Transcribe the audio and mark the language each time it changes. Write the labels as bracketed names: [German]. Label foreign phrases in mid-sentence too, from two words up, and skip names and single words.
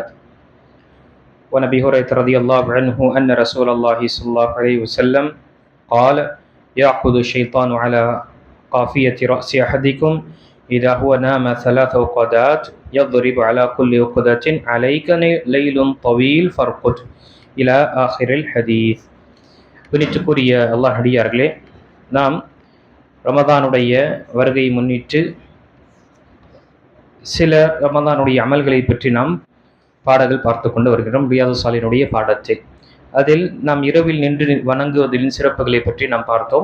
[Arabic] وعن أبي هريرة رضي الله عنه أن رسول الله صلى الله عليه وسلم قال: يعقد الشيطان على قافية رأس أحدكم إذا هو نام 3 عقدات يضرب على كل عقدة عليك ليل طويل فارقد إلى آخر الحديث. [Tamil] பிணித்துக்குரிய அல்லாஹ் அடியார்களே, நாம் ரமதானுடைய வருகையை முன்னிட்டு சில ரமதானுடைய அமல்களை பற்றி நாம் பாடங்கள் பார்த்து கொண்டு வருகிறோம். ரியாது சாலினுடைய பாடத்தை அதில் நாம் இரவில் நின்று வணங்குவதின் சிறப்புகளை பற்றி நாம் பார்த்தோம்.